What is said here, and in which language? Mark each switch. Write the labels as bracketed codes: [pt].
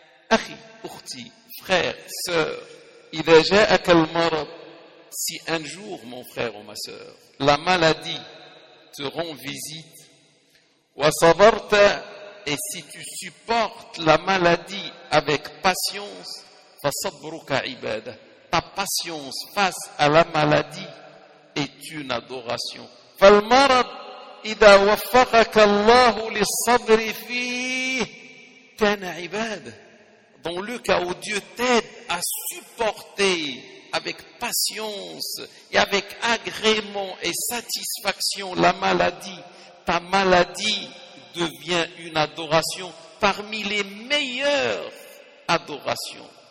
[ar] أخي أختي [fr] frère sœur, [ar] إذا جاءك المرض, [fr] si un jour mon frère ou ma sœur, la maladie te rend visite, [ar] وصبرت, [fr] et si tu supportes la maladie avec patience, [ar] فصبرك عبادة, [fr] ta patience face à la maladie est une adoration. [ar] فالمرض إذا وفقك الله للصبر فيه كان عبادة. [fr] Dans le cas où Dieu t'aide à supporter avec patience et avec agrément et satisfaction la maladie, ta maladie devient une adoration parmi les meilleures adorations.